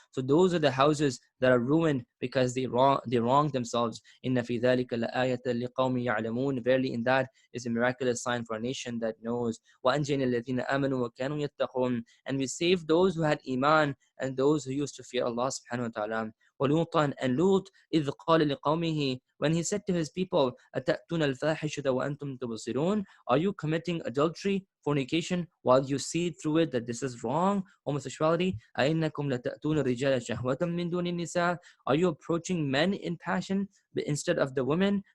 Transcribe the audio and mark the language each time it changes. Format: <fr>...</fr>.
<en>So those are the houses that are ruined because they wronged themselves.</en> <ar>إِنَّ فِي ذَلِكَ لَآيَةً لِقَوْمٍ يَعْلَمُونَ.</ar> <en>Verily in that is a miraculous sign for a nation that knows.</en> <ar>وَأَنْجَيْنَا الَّذِينَ آمَنُوا وَكَانُوا يَتَّقُونَ.</ar> <en>And we saved those who had iman and those who used to fear Allah subhanahu wa ta'ala.</en> <ar>وَلُوطًا.</ar> <en>And Lut,</en> <ar>إِذْ قَالَ لِقَوْمِهِ.</ar> <en>When he said to his people,</en> <ar>أَتَأْتُونَ الْفَاحِشَةَ وَأَنْتُمْ تُبْصِرُونَ.</ar> <en>Are you committing adultery, fornication, while you see through it that this is wrong, homosexuality?</en> <ar>أَإِنَّكُمْ لَتَأْتُونَ الرِّجَالَ شَهْوَةً مِّن دُونِ النِّسَاءِ.</ar> <en>Are you approaching men in passion instead of the women?</en>